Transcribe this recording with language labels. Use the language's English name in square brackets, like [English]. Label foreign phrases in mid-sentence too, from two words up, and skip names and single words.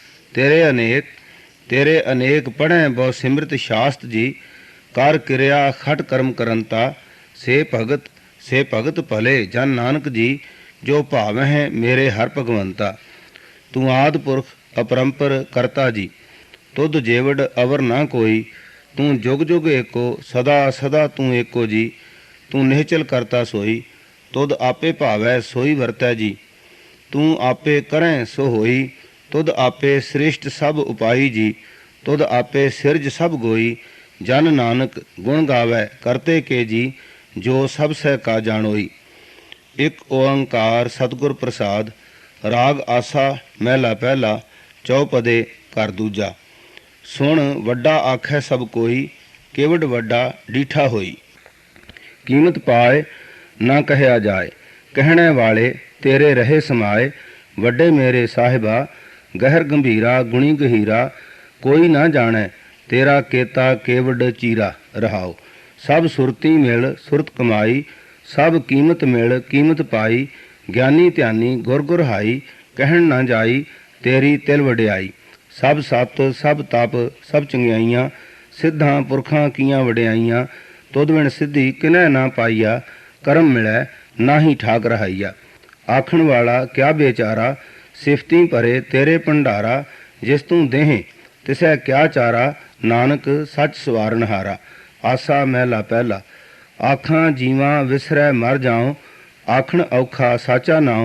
[Punjabi] ਤੇਰੇ ਅਨੇਕ ਪੜ੍ਹੇਂ ਬਹੁ ਸਿਮ੍ਰਿਤ ਸ਼ਾਸਤ੍ਰ ਜੀ, ਕਰ ਕ੍ਰਿਆ ਖਟ ਕਰਮ ਕਰੰਤਾ। ਸੇ ਭਗਤ ਭਲੇ ਜਨ ਨਾਨਕ ਜੀ, ਜੋ ਭਾਵਹ ਮੇਰੇ ਹਰ ਭਗਵੰਤਾ। ਤੂ ਆਦ ਪੁਰਖ ਅਪਰੰਪਰ ਕਰਤਾ ਜੀ, ਤੁਧ ਜੇਵੜ ਅਵਰ ਨਾ ਕੋਈ। ਤੂ ਜੁਗ ਜੁਗ ਏਕੋ, ਸਦਾ ਸਦਾ ਤੂ ਏਕੋ ਜੀ। ਤੂ ਨਿਹਚਲ ਕਰਤਾ ਸੋਈ, ਤੁਧ ਆਪੇ ਭਾਵੈ ਸੋਈ ਵਰਤੈ ਜੀ। ਤੂ ਆਪੇ ਕਰੇਂ ਸੋ ਹੋਈ, ਤੁਧ ਆਪੇ ਸ੍ਰੇਸ਼ਟ ਸਭ ਉਪਾਈ ਜੀ। ਤੁਧ ਆਪੇ ਸਿਰਜ ਸਭ ਗੋਈ, ਜਨ ਨਾਨਕ ਗੁਣ ਗਾਵੈ ਕਰਤੇ ਕੇ ਜੀ। ਜੋ ਸਭ ਸਹ ਕਾ ਜਾਨੋਈ। ਏਕ ਓਅੰਕਾਰ ਸਤਗੁਰ ਪ੍ਰਸਾਦ। ਰਾਗ ਆਸਾ ਮਹਲਾ ਪਹਿਲਾ, ਚਉਪਦੇ ਕਰ ਦੂਜਾ। ਸੁਣ ਵੱਡਾ ਆਖੈ ਸਭ ਕੋਈ, ਕੇਵਡ ਵੱਡਾ ਡੀਠਾ ਹੋਈ। ਕੀਮਤ ਪਾਏ ਨਾ ਕਹਿਆ ਜਾਏ, ਕਹਿਣੇ ਵਾਲੇ ਤੇਰੇ ਰਹੇ ਸਮਾਏ। ਵੱਡੇ ਮੇਰੇ ਸਾਹਿਬਾ, ਗਹਿਰ ਗੰਭੀਰਾ ਗੁਣੀ ਗਹੀਰਾ। ਕੋਈ ਨਾ ਜਾਣੇ ਤੇਰਾ ਕੇਤਾ ਕੇਵਡ ਚੀਰਾ। ਰਹਾਓ ਸਭ ਸੁਰਤੀ ਮਿਲ ਸੁਰਤ ਕਮਾਈ, ਸਭ ਕੀਮਤ ਮਿਲ ਕੀਮਤ ਪਾਈ। ਗਿਆਨੀ ਧਿਆਨੀ ਗੁਰ ਗੁਰ ਹਾਈ, ਕਹਿਣ ਨਾ ਜਾਈ ਤੇਰੀ ਤਿਲ ਵਡਿਆਈ। ਸਭ ਸਤ ਸਭ ਤਪ ਸਭ ਚੰਗਿਆਈਆਂ, ਸਿੱਧਾਂ ਪੁਰਖਾਂ ਕੀਆਂ ਵਡਿਆਈਆਂ। ਤੁਧ ਬਿਨ ਸਿੱਧੀ ਕਿਨੈ ਨਾ ਪਾਈਆ, ਕਰਮ ਮਿਲੈ ਨਾਹੀ ਠਾਕ ਰਹਾਇਆ। ਆਖਣ ਵਾਲਾ ਕਿਆ ਬੇਚਾਰਾ, ਸਿਫਤੀ ਭਰੇ ਤੇਰੇ ਭੰਡਾਰਾ। ਜਿਸ ਤੂ ਦੇਹ ਤਿਸੈ ਕਿਆ ਚਾਰਾ, ਨਾਨਕ ਸਚ ਸਵਾਰਣਹਾਰਾ। ਆਸਾ ਮਹਲਾ ਪਹਿਲਾ। ਆਖਾਂ ਜੀਵਾਂ ਵਿਸਰੈ ਮਰ ਜਾਊਂ, ਆਖਣ ਔਖਾ ਸਾਚਾ ਨਾਊਂ।